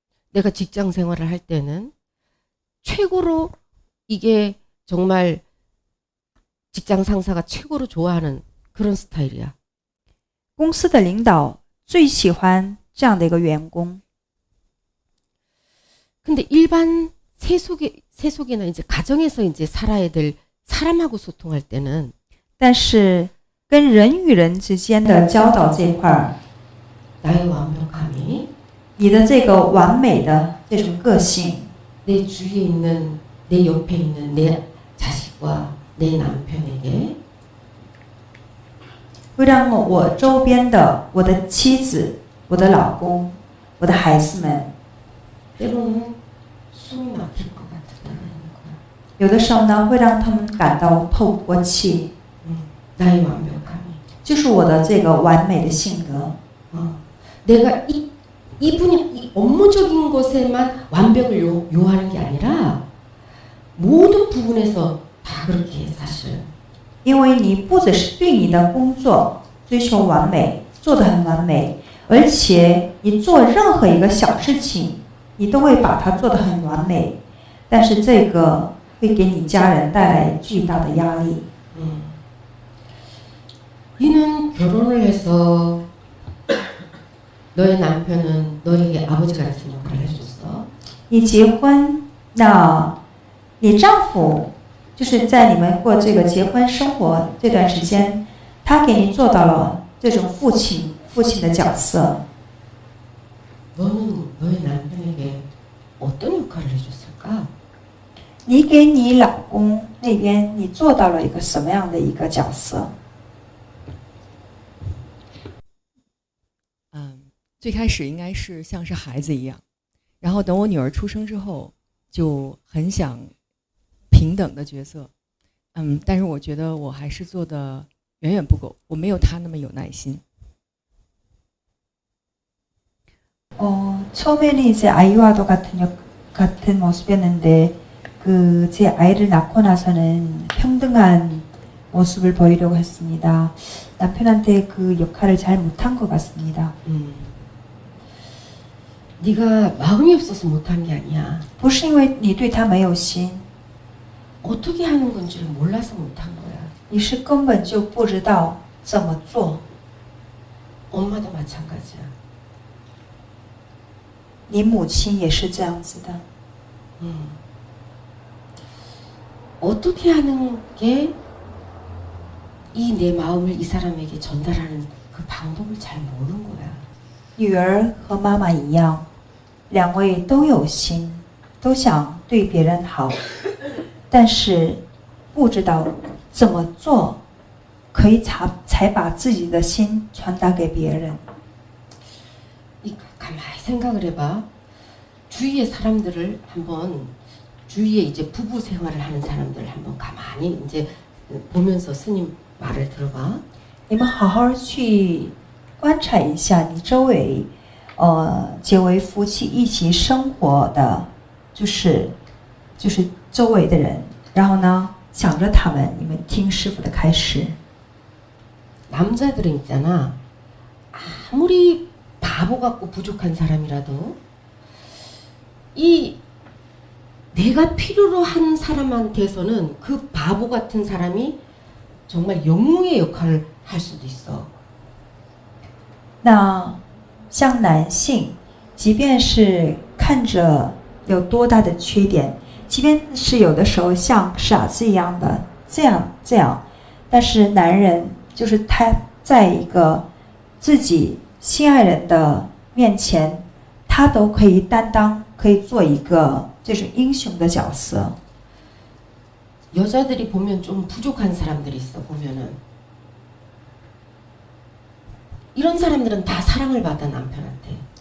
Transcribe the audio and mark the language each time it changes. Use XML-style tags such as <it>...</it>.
<ko>내가 직장 생활을 할 때는 최고로 이게 정말 직장 상사가 최고로 좋아하는 그런 스타일이야.</ko> <zh>公司的领导最喜欢这样的一个员工。</zh> <ko>근데 일반 세속이나 이제 가정에서 이제 살아야 될 사람하고 소통할 때는</ko> <zh>但是跟人与人之间的交导这块儿，</zh> <ko>나의 완벽함이</ko> <zh>你的这个完美的这种个性，</zh> <ko>내 주위에 있는 내 옆에 있는 내 자식과 내 남편에게</ko> <zh>会让我周边的我的妻子、我的老公、我的孩子们，</zh> <ko>때로는 숨이 막힐 것 같다는 거야.</ko> <zh>有的时候呢，会让他们感到透不过气，</zh> <ko>나의 완벽함이.</ko> <zh>就是我的这个完美的性格。</zh> <ko>내가 이분이 이 업무적인 것에만 완벽을 요하는 게 아니라 모든 부분에서 다 그렇게 해 사실은.</ko> <zh>因为你不只是对你的工作追求完美，做得很完美，而且你做任何一个小事情你都会把它做得很完美，但是这个会给你家人带来巨大的压力。</zh> <ko>이는 결혼을 해서 너의 남편은 너에게 아버지 같은 역할을 해줬어.</ko> <zh>你结婚，那你丈夫就是在你们过这个结婚生活这段时间，他给你做到了这种父亲的角色。</zh> <ko>너는 너의 남편에게 어떤 역할을 해줬을까?</ko> <zh>你给你老公那边，你做到了一个什么样的一个角色？最开始应该是像是孩子一样，然后等我女儿出生之后，就很想平等的角色，但是我觉得我还是做的远远不够，我没有她那么有耐心。</zh> <ko>처음에는 이제 아이와도 같은 모습이었는데 제 아이를 낳고 나서는 평등한 모습을 보이려고 했습니다. 남편한테 그 역할을 잘 못한 것 같습니다. 네가 마음이 없어서 못한 게 아니야.</ko> <zh>不是因为你对他没有心，</zh> <ko>어떻게 하는 건지를 몰라서 못한 거야.</ko> <zh>你是根本就不知道怎么做。</zh> <ko>엄마도 마찬가지야.</ko> <zh>你母亲也是这样子的。</zh> <ko>어떻게 하는 게 이 내 마음을 이 사람에게 전달하는 그 방법을 잘 모르는 거야.</ko> <zh>女儿和妈妈一样，两位都有心，都想对别人好，但是不知道怎么做可以才把自己的心传达给别人。</zh> <ko>가만히 생각을 해봐. 주위의 사람들을 한번 주위에 이제 부부 생활을 하는 사람들을 한번 가만히 이제 보면서 스님 말을 들어봐.</ko> <zh>你们好好去观察一下你周围，结为夫妻一起生活的，就是周围的人，然后呢，想着他们，你们听师父的开示。</zh> <ko>남자들은 있잖아. 아무리 바보 같고 부족한 사람이라도 이 내가 필요로 한 사람한테서는 그 바보 같은 사람이 정말 영웅의 역할을 할 수도 있어.</ko> <zh>那像男性，即便是看着有多大的缺点，即便是有的时候像傻子一样的这样，但是男人就是他在一个自己心爱人的面前，他都可以担当，可以做一个这种英雄的角色。</zh> <ko>여자들이 보면 좀 부족한 사람들이 있어. 보면은 이런 사람들은 다 사랑을 받아 남편한테.</ko>